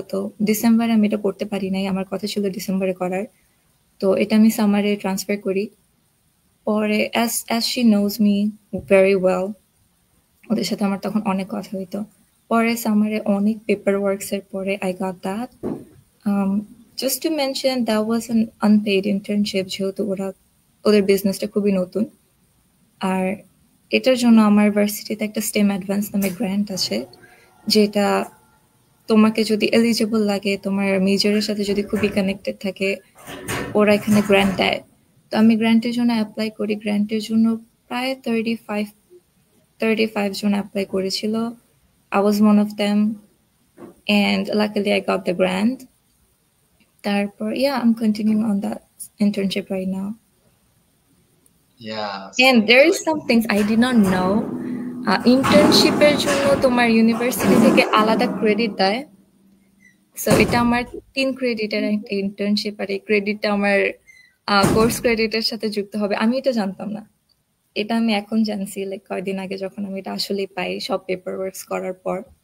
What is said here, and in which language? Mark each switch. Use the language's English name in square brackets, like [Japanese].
[Bangla] তো ডিসেম্বরে আমি এটা করতে পারি নাই, আমার কথা ছিল ডিসেম্বরে করার। তো এটা আমি সামারে ট্রান্সফার করি। পরে [English] as she knows me very well, [Bangla] ওদের সাথে আমার তখন অনেক কথা হইতো। পরে সামারে অনেক পেপার ওয়ার্কসের পরে [English] I got that. Just to mention, that was an unpaid internship [Bangla] যেহেতু ওদের বিজনেসটা খুবই নতুন। আর এটার জন্য আমার ভার্সিটিতে একটা স্টেম অ্যাডভান্স নামে গ্র্যান্ট আছে, যেটা তোমাকে যদি এলিজিবল লাগে, তোমার মেজরের সাথে যদি খুবই কানেক্টেড থাকে, ওরা এখানে গ্র্যান্ট দেয়। তো আমি গ্র্যান্টের জন্য অ্যাপ্লাই করি। গ্র্যান্টের জন্য প্রায় 35 জন অ্যাপ্লাই করেছিল। [English] I was one of them, and luckily I got the grant. [Bangla] তারপর [English] I'm continuing on that internship right now. Yeah. And there is some things I did not know. [Bangla] ইন্টার্নশিপের জন্য তোমার ইউনিভার্সিটি থেকে আলাদা credit দেয়। So এটা আমার 3 ক্রেডিটের একটা ইন্টার্নশিপ, আর এই ক্রেডিটটা আমার কোর্স ক্রেডিটের সাথে যুক্ত হবে। আমি এটা জানতাম না। এটা আমি এখন জানছি, লাইক কয়েকদিন আগে যখন আমি এটা আসলে পাই সব পেপার ওয়ার্কস করার পর।